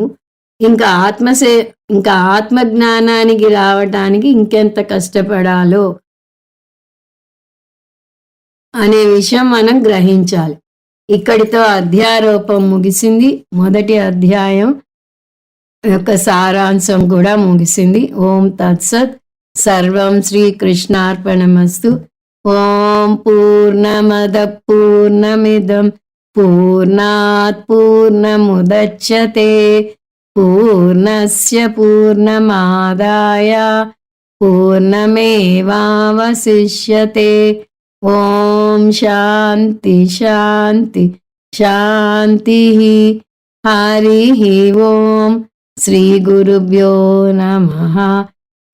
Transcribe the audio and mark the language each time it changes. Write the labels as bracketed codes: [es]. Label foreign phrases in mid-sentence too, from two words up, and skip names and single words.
[te] ఇంకా ఆత్మజ్ఞానానికి రావటానికి ఇంకెంత కష్టపడాలో అనే విషయం మనం గ్రహించాలి. ఇక్కడితో అధ్యారోపం ముగిసింది. మొదటి అధ్యాయం యొక్క సారాంశం కూడా ముగిసింది. [sa] ఓం తత్సత్. సర్వం శ్రీకృష్ణార్పణమస్తు. ఓం పూర్ణమద పూర్ణమిదం పూర్ణాత్ పూర్ణముదచ్యతే పూర్ణస్య పూర్ణమాదాయ పూర్ణమేవావశిష్యతే. ఓం శాంతి శాంతి శాంతి. హరి ఓం. శ్రీ గురుభ్యో నమః.